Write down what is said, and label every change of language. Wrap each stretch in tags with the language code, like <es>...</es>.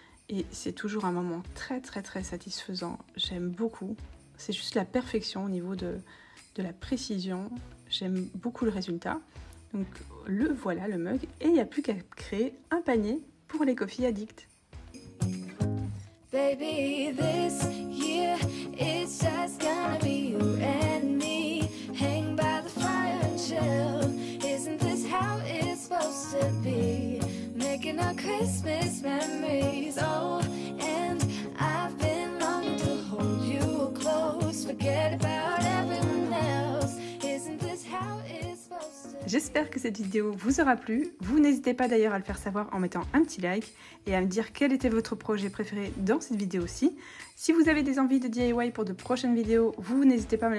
<fr>Et c'est toujours un moment très très très satisfaisant. J'aime beaucoup. C'est juste la perfection au niveau de la précision. J'aime beaucoup le résultat. Donc le voilà, le mug. Et il n'y a plus qu'à créer un panier pour les Coffee Addicts.</fr> <en>Baby, this year it's just gonna be you and me. Hang by the fire and chill. Isn't this how it's supposed to be? Making our Christmas memories. Oh, and I've been longing to hold you close. Forget about everyone else. Isn't this how it's supposed to be?</en> <fr>J'espère que cette vidéo vous aura plu. Vous n'hésitez pas d'ailleurs à le faire savoir en mettant un petit like et à me dire quel était votre projet préféré dans cette vidéo-ci. Si vous avez des envies de DIY pour de prochaines vidéos, vous n'hésitez pas à me les partager également dans les commentaires. Et moi, je vous dis à très très bientôt dans une prochaine vidéo.</fr>